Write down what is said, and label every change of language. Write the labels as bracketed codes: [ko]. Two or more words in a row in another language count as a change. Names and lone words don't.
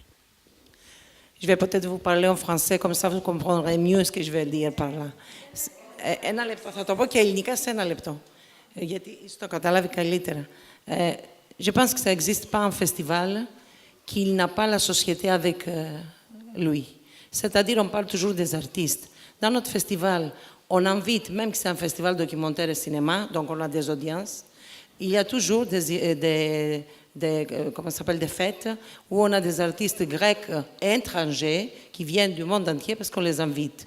[fr] Je vais peut-être vous parler en français, comme ça vous comprendrez mieux ce que je vais dire par là. [el] Ένα λεπτό, θα το πω και ελληνικά σε ένα λεπτό, γιατί το καταλάβει καλύτερα. [fr] Je pense que ça n'existe pas un festival qui n'a pas la société avec lui. C'est-à-dire, on parle toujours des artistes. Dans notre festival, on invite, même que c'est un festival documentaire et cinéma, donc on a des audiences, il y a toujours comment ça s'appelle, des fêtes où on a des artistes grecs et étrangers qui viennent du monde entier parce qu'on les invite.